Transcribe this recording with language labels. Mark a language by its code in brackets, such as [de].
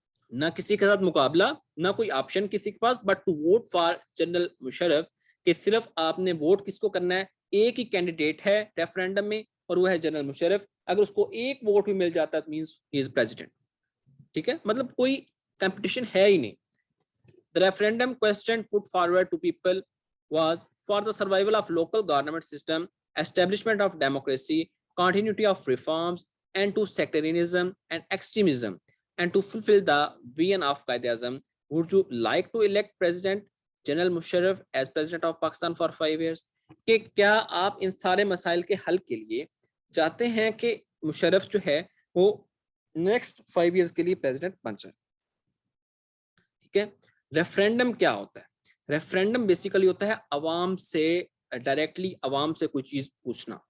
[ur] نہ کسی کے ساتھ مقابلہ، نہ کوئی آپشن کسی کے پاس، [en] but to vote for general Musharraf, [ur] کہ صرف آپ نے ووٹ کس کو کرنا ہے، ایک ہی کینڈیڈیٹ ہے ریفرینڈم میں اور وہ ہے جنرل مشرف، اگر اس کو ایک ووٹ بھی مل جاتا ہے [en] Means he is president. [ur] ٹھیک ہے، مطلب کوئی کمپٹیشن ہے ہی نہیں. [en] The referendum question put forward to people was for the survival of local government system, establishment of democracy, continuity of reforms, and to sectarianism and extremism, and to fulfill the vision of Quaid-e-Azam. Would you like to elect President General Musharraf as President of Pakistan for 5 years? [ur] کہ کیا آپ ان سارے مسائل کے حل کے لیے چاہتے ہیں کہ مشرف جو ہے وہ نیکسٹ 5 ایئرس کے لیے پریزیڈنٹ بن جائے؟ ٹھیک ہے. ریفرینڈم کیا ہوتا ہے؟ ریفرینڈم بیسیکلی ہوتا ہے عوام سے ڈائریکٹلی عوام سے کوئی چیز پوچھنا.